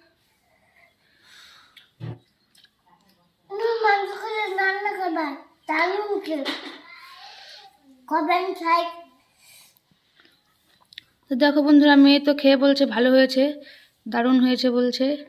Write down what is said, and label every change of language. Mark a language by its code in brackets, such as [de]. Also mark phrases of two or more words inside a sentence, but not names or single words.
[ms] Ini masuk ke dalam kabel. Tahu ke? Kabel cair. [bn] তো দেখো বন্ধুরা, মেয়ে তো খেয়ে বলছে ভালো হয়েছে, দারুণ হয়েছে বলছে।